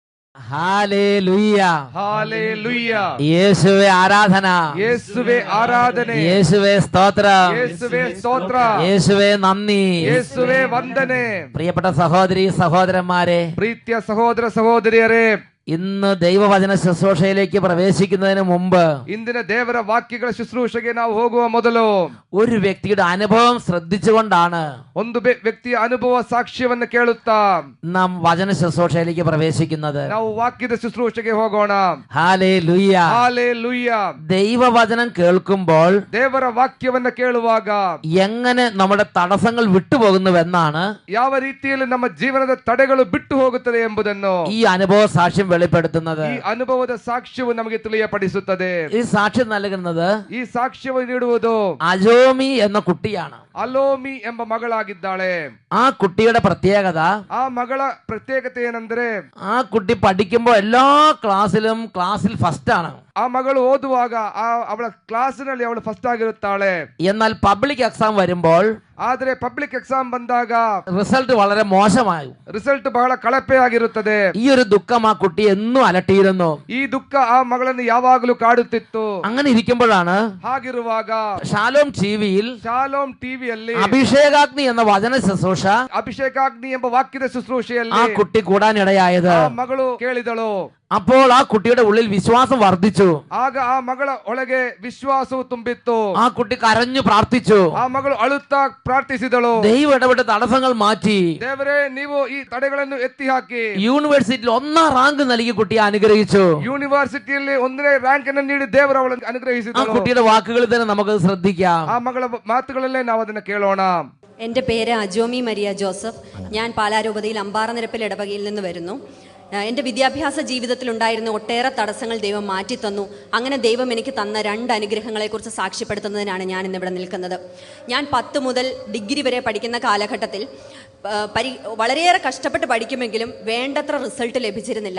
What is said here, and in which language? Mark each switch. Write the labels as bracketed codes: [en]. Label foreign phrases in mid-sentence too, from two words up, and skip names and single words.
[ml] ഹല്ലേലൂയ ഹല്ലേലൂയ. യേശുവേ ആരാധന, യേശുവേ ആരാധന, യേശുവേ സ്തോത്രം, യേശുവേ സ്തോത്ര, യേശുവേ നന്ദി. [kn] യേശുവേ ವಂದನೆ. [ml] പ്രിയപ്പെട്ട സഹോദരി സഹോദരന്മാരെ, [kn] ಪ್ರೀತಿಯ ಸಹೋದರ ಸಹೋದರಿಯರೇ, [ml] ഇന്ന് ദൈവവചന ശുശ്രൂഷയിലേക്ക് പ്രവേശിക്കുന്നതിന് മുമ്പ് [kn] ಇಂದಿನ ದೇವರ ವಾಕ್ಯಗಳ ಶುಶ್ರೂಷೆಗೆ ನಾವು ಹೋಗುವ ಮೊದಲು [ml] ഒരു വ്യക്തിയുടെ അനുഭവം ശ്രദ്ധിച്ചുകൊണ്ടാണ് [kn] ಒಂದು ವ್ಯಕ್ತಿಯ ಅನುಭವ ಸಾಕ್ಷ್ಯವನ್ನು ಕೇಳುತ್ತಾ [ml] നാം വചന ശുശ്രൂഷയിലേക്ക് പ്രവേശിക്കുന്നത്. [kn] ನಾವು ವಾಕ್ಯದ ಶುಶ್ರೂಷೆಗೆ ಹೋಗೋಣ. [ml] ഹല്ലേലൂയ. [kn] ಹಾಲೆಲೂಯ. [ml] ദൈവവചനം കേൾക്കുമ്പോൾ [kn] ದೇವರ ವಾಕ್ಯವನ್ನ ಕೇಳುವಾಗ [ml] എങ്ങനെ നമ്മുടെ തടസ്സങ്ങൾ വിട്ടുപോകുന്നുവെന്നാണ് [kn] ಯಾವ ರೀತಿಯಲ್ಲಿ ನಮ್ಮ ಜೀವನದ ತಡೆಗಳು ಬಿಟ್ಟು ಹೋಗುತ್ತದೆ ಎಂಬುದನ್ನು [ml] ഈ അനുഭവ സാക്ഷ്യം വെളിപ്പെടുത്തുന്നത്. [kn] ಈ ಅನುಭವದ ಸಾಕ್ಷ್ಯವು ನಮಗೆ ತಿಳಿಯಪಡಿಸುತ್ತದೆ. [ml] ഈ സാക്ഷ്യം നൽകുന്നത് [kn] ಈ ಸಾಕ್ಷ್ಯವನ್ನು ನೀಡುವುದು [ml] അജോമി എന്ന കുട്ടിയാണ്. [kn] ಅಲೋಮಿ ಎಂಬ ಮಗಳಾಗಿದ್ದಾಳೆ. [ml] ആ കുട്ടിയുടെ പ്രത്യേകത, [kn] ಆ ಮಗಳ ಪ್ರತ್ಯೇಕತೆ ಏನಂದ್ರೆ [ml] ആ കുട്ടി പഠിക്കുമ്പോൾ എല്ലാ ക്ലാസ്സിൽ ഫസ്റ്റ് ആണ്. [kn] ಆ ಮಗಳು ಓದುವಾಗ ಅವಳ ಕ್ಲಾಸಿನಲ್ಲಿ ಅವಳು ಫಸ್ಟ್ ಆಗಿರುತ್ತಾಳೆ. [ml] എന്നാൽ പബ്ലിക് എക്സാം വരുമ്പോൾ [kn] ಆದ್ರೆ ಪಬ್ಲಿಕ್ ಎಕ್ಸಾಮ್ ಬಂದಾಗ [ml] റിസൾട്ട് വളരെ മോശമായി. [kn] ರಿಸಲ್ಟ್ ಬಹಳ ಕಳಪೆ ಆಗಿರುತ್ತದೆ. [ml] ഈ ഒരു ദുഃഖം ആ കുട്ടി എന്നും അലട്ടിയിരുന്നു. [kn] ಈ ದುಃಖ ಆ ಮಗಳನ್ನು ಯಾವಾಗಲೂ ಕಾಡುತ್ತಿತ್ತು. [ml] അങ്ങനെ ഇരിക്കുമ്പോഴാണ് [kn] ಹಾಗಿರುವಾಗ [ml] ഷാലോം ടിവിയിൽ [kn] ಶಾಲೋಮ್ ಟಿವಿಯಲ್ಲಿ [ml] അഭിഷേകാഗ്നി എന്ന വചന ശുശ്രൂഷ [kn] ಅಭಿಷೇಕಾಗ್ನಿ ಎಂಬ ವಾಕ್ಯದ ಶುಶ್ರೂಷೆಯಲ್ಲಿ [ml] ആ കുട്ടി കൂടാനിടയായത്. [kn] ಆ ಮಗಳು ಕೇಳಿದಳು. [ml] അപ്പോൾ ആ കുട്ടിയുടെ ഉള്ളിൽ വിശ്വാസം വർദ്ധിച്ചു. [kn] ಆಗ ಆ ಮಗಳ ಒಳಗೆ ವಿಶ್ವಾಸವು ತುಂಬಿತ್ತು. [ml] ആ കുട്ടി കരഞ്ഞു പ്രാർത്ഥിച്ചു. [kn] ಆ ಮಗಳು ಅಳುತ್ತಾ ಪ್ರಾರ್ಥಿಸಿದಳು. [ml] ദൈവം ഇടപെട്ട് തടസ്സങ്ങൾ മാറ്റി. [kn] ದೇವರೇ, ನೀವು ಈ ತಡೆಗಳನ್ನು ಎತ್ತಿ ಹಾಕಿ [ml] യൂണിവേഴ്സിറ്റിയിൽ 1ാം റാങ്ക് നൽകി കുട്ടിയെ അനുഗ്രഹിച്ചു. [kn] ಯೂನಿವರ್ಸಿಟಿಯಲ್ಲಿ 1ನೇ ರ್ಯಾಂಕ್ ಅನ್ನು ನೀಡಿ ದೇವರು ಅವಳನ್ನು [ml] ആ [kn] ಅನುಗ್ರಹಿಸಿದಳು. [ml] കുട്ടിയുടെ വാക്കുകളിൽ തന്നെ നമുക്ക് ശ്രദ്ധിക്കാം. [kn] ಆ ಮಗಳ ಮಾತುಗಳಲ್ಲೇ ನಾವು ಅದನ್ನು ಕೇಳೋಣ. [ml] എൻ്റെ പേര് അജോമി മരിയ ജോസഫ്. ഞാൻ പാലാരൂപതയിൽ അമ്പാറനിരപ്പിൽ ഇടവകയിൽ നിന്ന് വരുന്നു. എൻ്റെ വിദ്യാഭ്യാസ ജീവിതത്തിൽ ഉണ്ടായിരുന്ന ഒട്ടേറെ തടസ്സങ്ങൾ ദൈവം മാറ്റിത്തന്നു. അങ്ങനെ ദൈവം എനിക്ക് തന്ന 2 അനുഗ്രഹങ്ങളെക്കുറിച്ച് സാക്ഷ്യപ്പെടുത്തുന്നതിനാണ് ഞാൻ ഇന്നിവിടെ നിൽക്കുന്നത്. ഞാൻ 10 മുതൽ ഡിഗ്രി വരെ പഠിക്കുന്ന കാലഘട്ടത്തിൽ വളരെയേറെ കഷ്ടപ്പെട്ട് പഠിക്കുമെങ്കിലും വേണ്ടത്ര റിസൾട്ട് ലഭിച്ചിരുന്നില്ല.